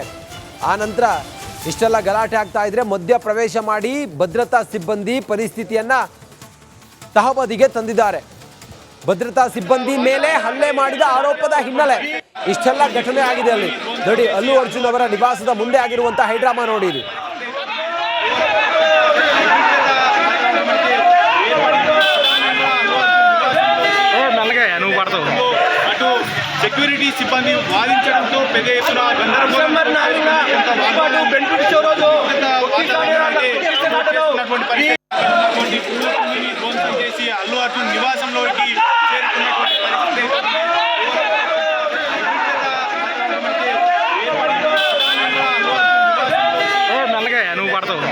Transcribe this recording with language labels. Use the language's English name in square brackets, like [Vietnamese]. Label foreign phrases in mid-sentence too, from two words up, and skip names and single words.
[Kannada] ಆ ನಂತರ ಇಷ್ಟೆಲ್ಲ ಗಲಾಟೆ ಆಗ್ತಾ ಇದ್ರೆ ಮಧ್ಯ ಪ್ರವೇಶ ಮಾಡಿ ಭದ್ರತಾ ಸಿಬ್ಬಂದಿ ಪರಿಸ್ಥಿತಿಯನ್ನ ತಹಬದಿಗೆ ತಂದಿದ್ದಾರೆ. ಭದ್ರತಾ ಸಿಬ್ಬಂದಿ ಮೇಲೆ ಹಲ್ಲೆ ಮಾಡಿದ ಆರೋಪದ ಹಿನ್ನೆಲೆ ಇಷ್ಟೆಲ್ಲ ಘಟನೆ ಆಗಿದೆ. ಅಲ್ಲಿ ನೋಡಿ, ಅಲ್ಲು ಅರ್ಜುನ್ ಅವರ ನಿವಾಸದ ಮುಂದೆ ಆಗಿರುವಂತಹ ಹೈಡ್ರಾಮಾ ನೋಡಿ. ಇದು [Telugu] అటు సెక్యూరిటీ సిబ్బంది వాదించడంతో పెద్ద ఎత్తున గందరగోళం ధ్వంసం చేసి అల్లు అర్జున్ నివాసంలోకి చేరుకున్నటువంటి పరిస్థితి.